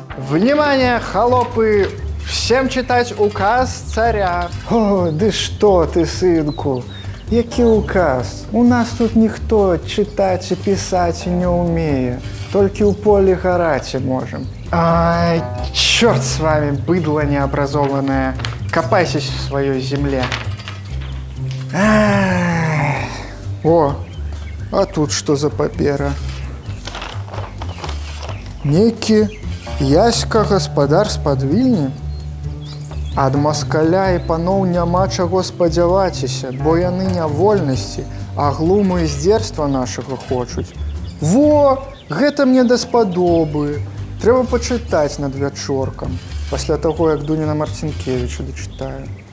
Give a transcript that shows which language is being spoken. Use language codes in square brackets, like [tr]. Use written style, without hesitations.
[ru] Внимание, холопы! Всем читать указ царя. [be] О, ды што ты, сынку? Які указ? У нас тут ніхто чытаць і пісаць не ўмее. Толькі ў полі гараць можам. [ru] Ай, чорт с вами, быдло необразованное. Копайтесь в своей земле. [be] О, а тут что за папера? Нейкі Яська гаспадар з-пад Вільні? Ад маскаля і паноў няма чаго спадзяваціся, бо яны не вольнасці, а глуму і здзерства нашага хочуць. Во, гэта мне даспадобы. Трэба пачытаць над вячоркам, пасля таго, як Дуніна Марцінкевіча дачытаю.